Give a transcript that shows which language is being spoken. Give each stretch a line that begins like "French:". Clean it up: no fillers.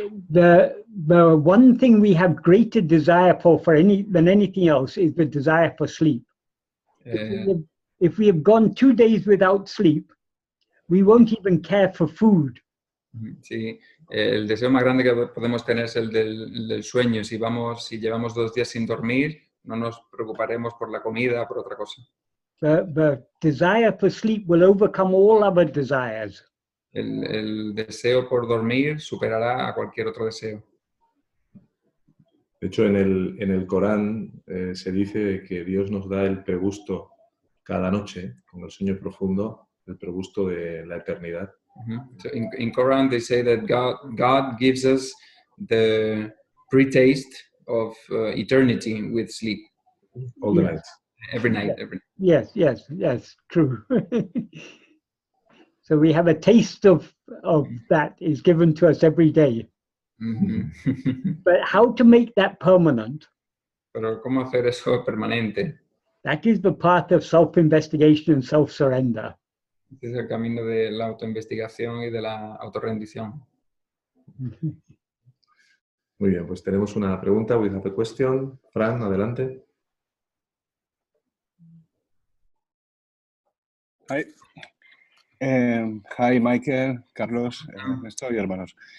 English: The one thing we have greater desire for than anything else is the desire for sleep. If we have gone 2 days without sleep, we won't even care for food.
Spanish: Sí, el deseo más grande que podemos tener es el del sueño. Si llevamos 2 días sin dormir, no nos preocuparemos por la comida o por otra cosa.
English: The desire for sleep will overcome all other desires.
Spanish: El deseo por dormir superará a cualquier otro deseo. De hecho, en el Corán se dice que Dios nos da el pregusto cada noche, con el sueño profundo, el pregusto de la eternidad.
English: So in Quran they say that God gives us the pre-taste of eternity with sleep. All the Yes. nights. Every night. Yes, true. So we have a taste of that is given to us every day. But how to make that permanent?
Spanish: Pero ¿cómo hacer eso permanente?
English: That is the path of self-investigation and self-surrender.
Spanish: Es el camino de la autoinvestigación y de la autorrendición. Muy bien, pues tenemos una pregunta.
English: We have a question. Fran,
Spanish: adelante.
English: Hi. Hi, Michael, Carlos, Ernesto
Spanish: y hermanos.